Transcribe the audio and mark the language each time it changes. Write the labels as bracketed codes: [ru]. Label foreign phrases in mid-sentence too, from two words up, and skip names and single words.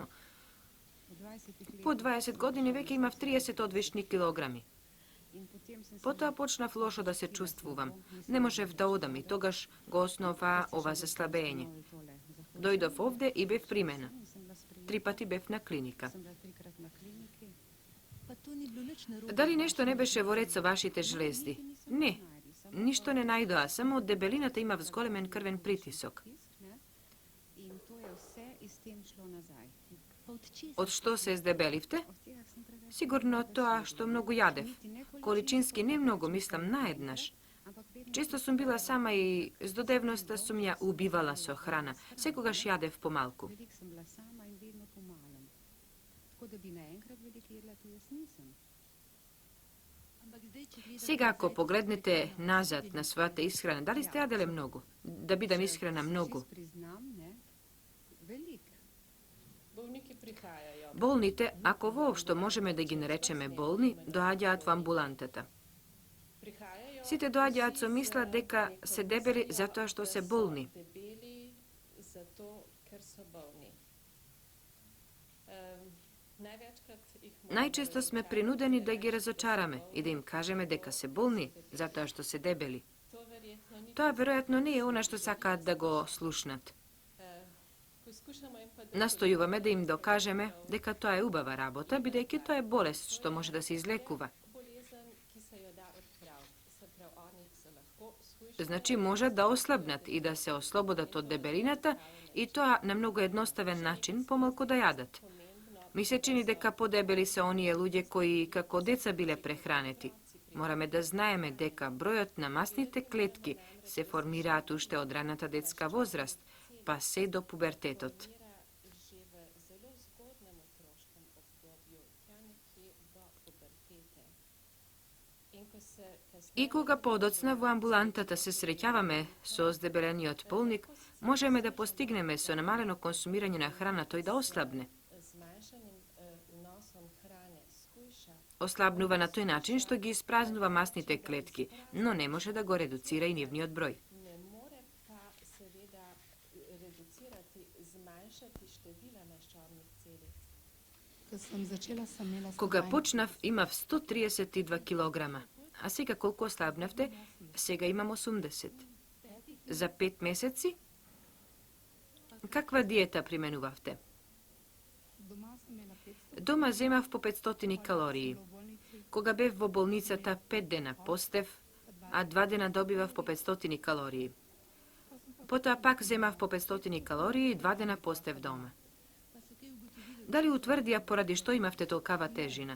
[mk] По 20 години веќе имав 30 одвишни килограми. Потоа почнав лошо да се чувствувам. Не можев да одам и тогаш го основа ова заслабење. Дојдов овде и бев примена. 3 пати бев на клиника. [sl] Pa to ni bilo nič narobe. [mk] Дали нешто не беше во ред со вашите жлезди? Не. Ништо не најдоа, само од дебелината имав зголемен крвен притисок. [sl] In to je vse in s tem šlo nazaj. Pa od česa? [mk] Од што се здебеливте? [sl] Od tega sem preveč. [mk] Сигурно од тоа што многу јадев. Количински не многу, мислам наеднаш. [sl] Ampak vedno [mk] Често сум била сама и с додевноста сум ја убивала со храна. Секогаш јадев помалку. [sl] veliko sem bila sama in vedno po malem. Tako da bi naenkrat veliko jedla, to jaz nisem. Ampak zdaj, če gledate [mk] Сега, ако [sl] nazaj, [mk] погледнете назад на својата исхрана, дали сте јаделе многу? Да бидам искрена, многу. [sl] Jaz priznam, ne, veliko. [mk] Болните, ако воопшто можеме да ги наречеме болни, доаѓаат во амбулантата. Сите доаѓаат со мисла дека се дебели затоа што се болни. [sl] Debeli zato, ker so bolni. Največkrat jih [mk] Најчесто сме принудени да ги разочараме и да им кажеме дека се болни затоа што се дебели. [sl] to verjetno ni. [mk] Тоа веројатно не е она што сакаат да го слушнат. [sl] Poskušamo jim pa da [mk] Настојуваме да им докажеме дека тоа е убава работа, бидејќи тоа е болест што може да се излекува. [sl] bolezen, ki se jo da odpraviti. Se pravi, oni se lahko shujšajo. [mk] Значи можат да ослабнат и да се ослободат од дебелината и тоа на многу едноставен начин, помалку да јадат. Ми се чини дека подебели се оние луѓе кои како деца биле прехранети. Мораме да знаеме дека бројот на масните клетки се формираат уште од раната детска возраст, па се до пубертетот. [sl] Že v zelo zgodnem otroškem obdobju, tja nekje do pubertete. In ko se kasneje [mk] И кога подоцна во амбулантата се среќаваме со оздебелениот полник, можеме да постигнеме со намалено консумирање на храна тој да ослабне. [sl] zmanjšanim vnosom hrane shujša, [mk] Ослабнува на тој начин што ги испразнува масните клетки, но не може да го редуцира и нивниот број. [sl] ne more pa seveda reducirati, zmanjšati števila maščobnih celic. Ko sem začela, sem imela [mk] Кога почнав, имав 132 килограма, а сега колку ослабнавте? Сега имам 80. За 5 месеци? Каква диета применувавте? [sl] Doma sem imela 500 [mk] Дома земав по 500 калории. Кога бев во болницата 5 дена постев, а 2 дена добивав по 500 калории. Потоа пак земав по 500 калории и 2 дена постев дома. Дали утврдија поради што имавте толкава тежина?